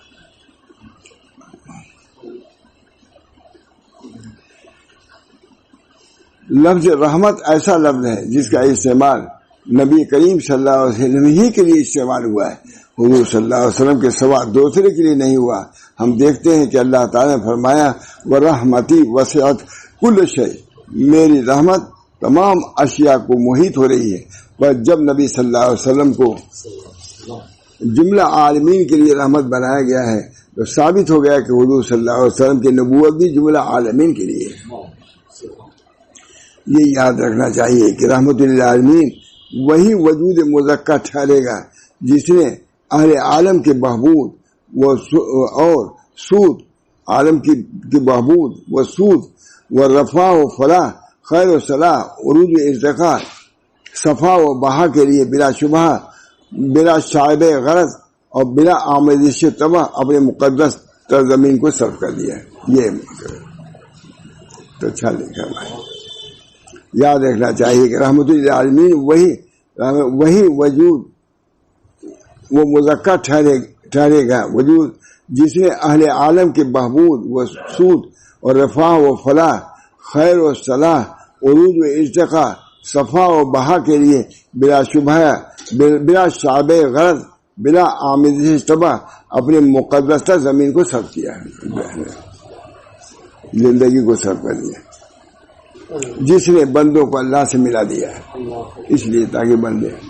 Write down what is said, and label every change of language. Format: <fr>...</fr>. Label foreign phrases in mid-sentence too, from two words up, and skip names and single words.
<ur>لفظ رحمت ایسا لفظ ہے جس کا استعمال نبی کریم صلی اللہ علیہ وسلم ہی کے لیے استعمال ہوا ہے، حضور صلی اللہ علیہ وسلم کے سوا دوسرے کے لیے نہیں ہوا۔ ہم دیکھتے ہیں کہ اللہ تعالیٰ نے فرمایا</ur> <ar>وَرَحْمَتِي وَسِعَتْ كُلَّ شَيْءٍ،</ar> <ur>میری رحمت تمام اشیاء کو محیط ہو رہی ہے۔ پر جب نبی صلی اللہ علیہ وسلم کو جملہ عالمین کے لیے رحمت بنایا گیا ہے تو ثابت ہو گیا کہ حضور صلی اللہ علیہ وسلم کی نبوت بھی جملہ عالمین کے لیے ہے۔ یہ یاد رکھنا چاہیے کہ رحمت للعالمین وہی وجود مذکر ٹھہرے گا جس نے اہل عالم کے بہبود اور سود، عالم کی بہبود و سود و رفع و فلاح، خیر و صلاح، عروج و ارتقاء، صفا و بہا کے لیے بلا شبہ، بلا شائبہ غرض اور بلا آمیزش طبع اپنے مقدس زمین کو صرف کر دیا ہے۔ یہ تو اچھا لکھا بھائی، یاد رکھنا چاہیے کہ رحمت للعالمین وہی وجود وہ مذکر ٹھہرے گا وجود جس نے اہل عالم کے بہبود و سود اور رفع و فلاح، خیر و صلاح، عروج و ارتقاء، صفا و بہا کے لیے بلا شبہ، بلا شعبہ غرض، بلا آمیزش طبع اپنے مقدس زمین کو صرف کیا ہے، زندگی کو صرف کر دیا، جس نے بندوں کو اللہ سے ملا دیا ہے، اس لیے تاکہ بندے</ur>